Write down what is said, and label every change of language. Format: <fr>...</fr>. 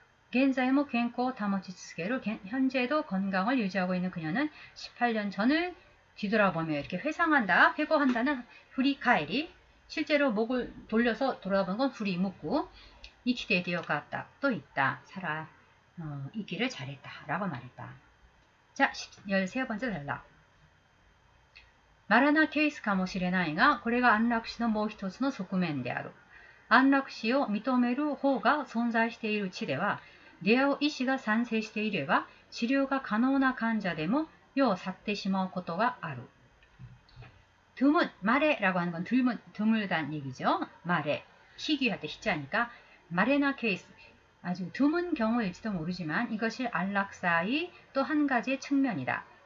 <ja>現在も健康を保ち続ける</ja> <ko>현재도 건강을 유지하고 있는 그녀는 18년 전을 뒤돌아보며 이렇게 회상한다, 회고한다는 후리카에리, 실제로 목을 돌려서 돌아본 건 후리 묻고 이키데디오 갔다, 또 있다, 살아 있기를 잘했다 라고 말했다. 자, 13번째 단락.</ko> <ja>まれなケースかもしれないが、これが安楽死のもう一つの側面である。安楽死を認める方が存在している地では、出会う医師が賛成していれば、治療が可能な患者でも世を去ってしまうことがある。</ja> <ko>드문, 마레라고 하는 건 드물단 얘기죠. 마레, 희귀할 때 희자니까 마레나 케이스, 아주 드문 경우일지도 모르지만 이것이 안락사의 또 한 가지의 측면이다.</ko>